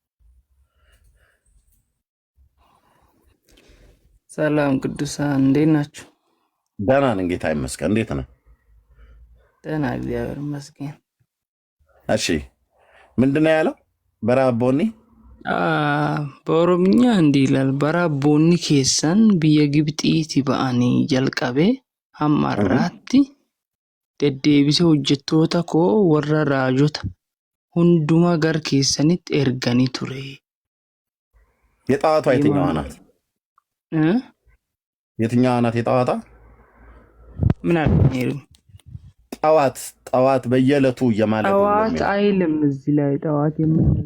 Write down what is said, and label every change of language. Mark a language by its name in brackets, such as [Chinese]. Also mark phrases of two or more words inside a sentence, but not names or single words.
[Amharic] ሰላም ቅዱሳን እንዴት ናችሁ? ደህና ነን ጌታ ይመስገን። እንዴት ነህ? ደህና እግዚአብሔር ይመስገን። እሺ ምንድን ነው ያለው? በራቦኒ በኦሮምኛ እንዲህ ይላል። [Oromo] Bara boonii keessan biyya Gibxiitii baatanii jalqabee hamma har'aatti dheedhiibisee hojjettoota koo warra raajota hunduma gara keessaniitti ergeen ture። [Amharic] የጠዋቷ የትኛዋ ናት? የትኛዋ ናት የጠዋቷ? ምን አልኩኝ? ጠዋት በየዕለቱ እየማለዱ ጠዋት አይልም እዚህ ላይ ጠዋት የምን